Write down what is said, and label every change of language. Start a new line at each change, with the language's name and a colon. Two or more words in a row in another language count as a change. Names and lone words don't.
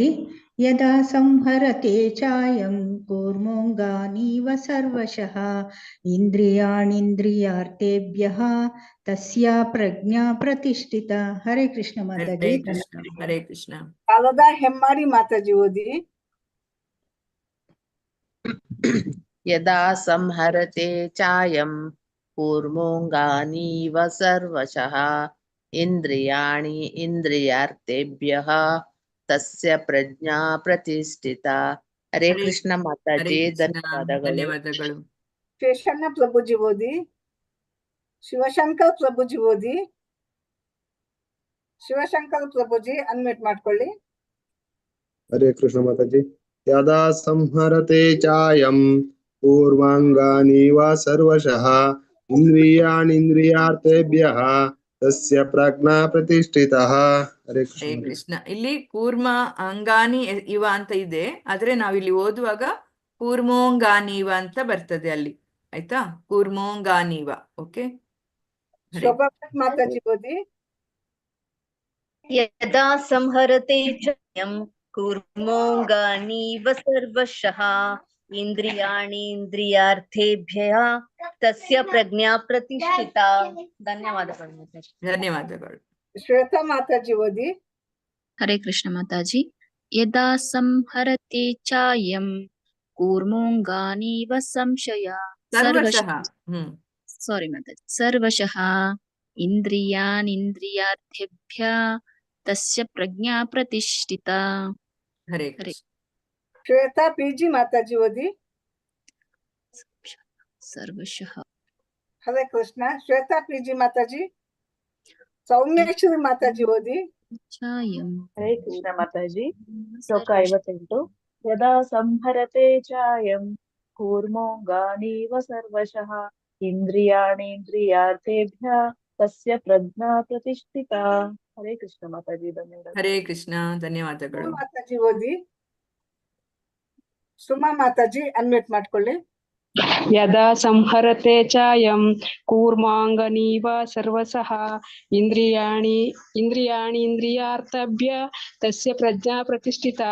Sanskrit: ಯದಾ ಸಂಹರತೆ ಚಾಯಂ ಕೂರ್ಮೋಂಗಾನೀವ ಸರ್ವಶಃ ಇಂದ್ರಿಯಾಣಿಂದ್ರಿಯಾರ್ಥೇಭ್ಯಃ ತಸ್ಯಾ ಪ್ರಜ್ಞಾ ಪ್ರತಿಷ್ಠಿತ.
Kannada: ಹರೇ ಕೃಷ್ಣ ಮಾತಾಜಿ. ಹರೇ ಕೃಷ್ಣ. ಹರೇ ಕೃಷ್ಣ. ಶಾರದಾ ಹೆಮ್ಮಾಡಿ ಮಾತಾಜಿ ಓದಿ.
Sanskrit: ಯದಾ ಸಂಹರತೆ ಚಾಯಂ ಕೂರ್ಮೋಂಗಾನೀವ ಸರ್ವಶಃ ಇಂದ್ರಿಯಾಣಿ ಇಂದ್ರಿಯಾರ್ಥೇಭ್ಯಃ ತಸ್ಯ ಪ್ರಜ್ಞಾ ಪ್ರತಿಷ್ಠಿತಾ.
Kannada: ಹರೇ ಕೃಷ್ಣ ಮಾತಾಜಿ. ಧನ್ಯವಾದಗಳು. ಧನ್ಯವಾದಗಳು. ಶೇಷಣ್ಣ ಪ್ರಭುಜಿ ಓದಿ. ಶಿವಶಂಕರ್ ಪ್ರಭುಜಿ ಓದಿ. ಶಿವಶಂಕರ್ ಪ್ರಭುಜಿ ಅನ್ಮ್ಯೂಟ್ ಮಾಡ್ಕೊಳ್ಳಿ. ಹರೇ ಕೃಷ್ಣ ಮಾತಾಜಿ.
Sanskrit: ಯದಾ ಸಂಹರತೆ ಚಾಯಂ ಕೂರ್ಮಾಂಗಾನೀವ ಸರ್ವಶಃ ಇಂದ್ರಿಯಾಣಿಂದ್ರಿಯಾರ್ಥೇಭ್ಯಃ ತಸ್ಯ ಪ್ರಜ್ಞಾ ಪ್ರತಿಷ್ಠಿತಃ. ಹರೇ
Kannada: ಹರೇ ಕೃಷ್ಣ. ಇಲ್ಲಿ
Sanskrit: ಕೂರ್ಮ ಅಂಗಾನಿ ಇವ
Kannada: ಅಂತ ಇದೆ, ಆದ್ರೆ ನಾವಿಲ್ಲಿ ಓದುವಾಗ ಕೂರ್ಮೋಂಗಾನೀವ ಅಂತ ಬರ್ತದೆ ಅಲ್ಲಿ. ಆಯ್ತಾ? ಕೂರ್ಮೋಂಗಾನೀವ. ಓಕೆ. ಶೋಭಾವತಿ ಮಾತಾಜಿ ಓದಿ.
Sanskrit: ಯದಾ ಸಂಹರತೆ ಚಾಯಂ ಕೂರ್ಮೋಂಗಾನೀವ ಸರ್ವಶಃ ಇಂದ್ರಿಯಾಣಿ ಇಂದ್ರಿಯಾರ್ಥೇಭ್ಯಃ ತಸ್ಯ ಪ್ರಜ್ಞಾ ಪ್ರತಿಷ್ಠಿತಾ.
Kannada: ಧನ್ಯವಾದಗಳು ಮಾತಾಜಿ. ಧನ್ಯವಾದಗಳು. ಶ್ವೇತಾ ಮಾತಾಜಿ ಓದಿ. ಹರೇ ಕೃಷ್ಣ ಮಾತಾಜಿ.
Sanskrit: ಯದಾ ಸಂಹರತೆ ಚಾಯಂ ಕೂರ್ಮೋಂಗಾನೀವ ಸರ್ವಶಃ.
Kannada: ಸಾರಿ ಮಾತಾಜಿ.
Sanskrit: ಸರ್ವಶಃ ಇಂದ್ರಿಯಾನಿಂದ್ರಿಯಾರ್ಥೇಭ್ಯಃ ತಸ್ಯ ಪ್ರಜ್ಞಾ ಪ್ರತಿಷ್ಠಿತಾ.
Kannada: ಹರೇ ಕೃಷ್ಣ. ಶ್ವೇತಾ ಪಿಜಿ ಮಾತಾಜಿ ಓದಿ.
Sanskrit: ಸರ್ವಶಃ.
Kannada: ಹರೇ ಕೃಷ್ಣ. ಶ್ವೇತಾ ಪಿಜಿ ಮಾತಾಜಿ. ಸೌಮ್ಯೇಶ್ವರಿ ಮಾತಾಜಿ ಓದಿ.
Sanskrit: ಚಾಯಂ.
Kannada: ಹರೇ ಕೃಷ್ಣ ಮಾತಾಜಿ. ಶ್ಲೋಕ 58.
Sanskrit: ಯದಾ ಸಂಹರತೆ ಚಾಯಂ ಕೂರ್ಮೋಂಗಾನೀವ ಸರ್ವಶಃ ಇಂದ್ರಿಯಾಣೀಂದ್ರಿಯಾರ್ಥೇಭ್ಯಃ ತಸ್ಯ ಪ್ರಜ್ಞಾ ಪ್ರತಿಷ್ಠಿತಾ.
Kannada: ಹರೇ ಕೃಷ್ಣ ಮಾತಾಜಿ. ಧನ್ಯವಾದ. ಹರೇ ಕೃಷ್ಣ. ಧನ್ಯವಾದಗಳು. ಮಾತಾಜಿ ಓದಿ. ಸುಮಾ ಮಾತಾಜಿ ಅನ್ಮ್ಯೂಟ್ ಮಾಡ್ಕೊಳ್ಳಿ.
Sanskrit: ಯದಾ ಸಂಹರತೆ ಚಾಯಂ ಕೂರ್ಮಾಂಗನೀವ ಸರ್ವಸಃ ಇಂದ್ರಿಯಾಣೀಂದ್ರಿಯಾರ್ಥೇಭ್ಯ ತಸ್ಯ ಪ್ರಜ್ಞಾ ಪ್ರತಿಷ್ಠಿತಾ.